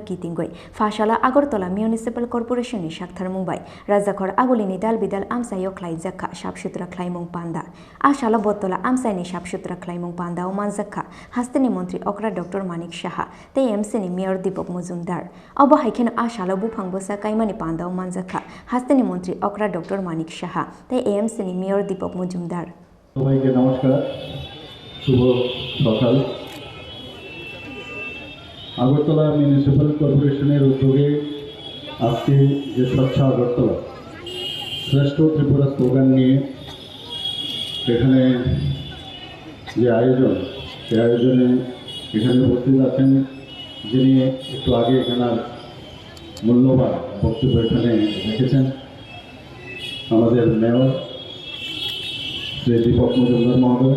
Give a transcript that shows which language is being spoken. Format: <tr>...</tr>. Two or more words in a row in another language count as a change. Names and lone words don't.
<brx>कितिंगै फाशाला आगरतला म्युनिसिपल कर्पोरेशननि शाखथार मुंबाय राजाखर आगलिनि दाल बिदाल आमसायो ख्लाइजाखा साफसुथरा ख्लाइमुं पान्दा आशाला बत्तला आमसायनि साफसुथरा ख्लाइमुं पान्दाव मानजाखा हास्तेनि मन्त्री अक्रा डक्टर मानिक साहा ते एमसीनि मेयर दीपक मजुमदार अब हाइखेन आशाला बुफांबोसा काइमानि पान्दाव मानजाखा हास्तेनि मन्त्री अक्रा डक्टर मानिक साहा ते एमसीनि मेयर दीपक मजुमदार</brx> <bn>সবাইকে নমস্কার শুভ সকাল আগরতলা মিউনিসিপ্যাল কর্পোরেশনের উদ্যোগে আজকে যে স্বচ্ছ আগরতলা শ্রেষ্ঠ ত্রিপুরা স্লোগান নিয়ে এখানে যে আয়োজন সেই আয়োজনে এখানে উপস্থিত আছেন যিনি একটু আগে এখানে মূল্যবান বক্তব্য এখানে রেখেছেন আমাদের মেয়র শ্রী দীপক মজুমদার মহোদয়।</bn>